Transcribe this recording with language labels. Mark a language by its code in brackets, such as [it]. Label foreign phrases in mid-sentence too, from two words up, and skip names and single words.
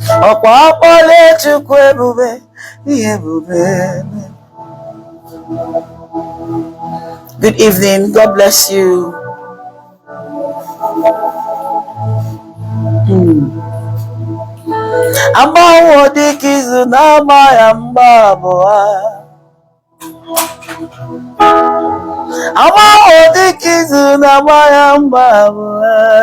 [ig] Ọkwa akpọla Chukwu ebube, ihe ebube. [en] Good evening. God bless you. Hmm. [ig] Agbanwe dịka izu na-agba ya mgba abụọ. Agbanwe dịka izu na-agba ya mgba abụọ.